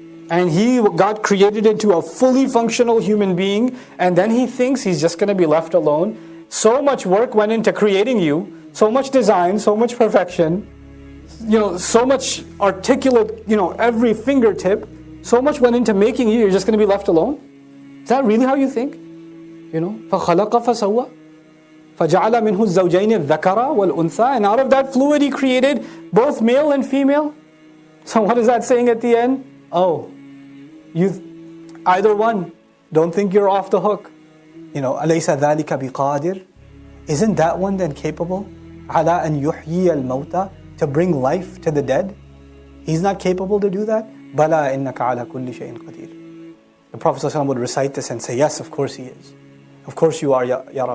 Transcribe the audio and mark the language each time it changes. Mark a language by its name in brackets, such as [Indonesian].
[English] And he got created into a fully functional human being, and then he thinks he's just going to be left alone. So much work went into creating you, so much design, so much perfection, you know, so much articulate, you know, every fingertip, so much went into making you, you're just going to be left alone? Is that really how you think? You know, [Arabic] فَخَلَقَ فَسَوَّى فَجَعَلَ مِنْهُ الزَّوْجَيْنِ الذَّكَرَ وَالْأُنثَى. [English] And out of that fluid he created both male and female. So what is that saying at the end? Oh, you either one, don't think you're off the hook. You know, [Arabic] أَلَيْسَ ذَلِكَ بِقَادِرٍ. [English] Isn't that one then capable? [Arabic] عَلَىٰ أَنْ يُحْيِيَ الْمَوْتَى. [English] To bring life to the dead? He's not capable to do that? [Arabic] بَلَا إِنَّكَ عَلَىٰ كُلِّ شَيْءٍ قَدِيرٍ. [English] The Prophet ﷺ would recite this and say, yes, of course he is. Of course you are, Ya Rab.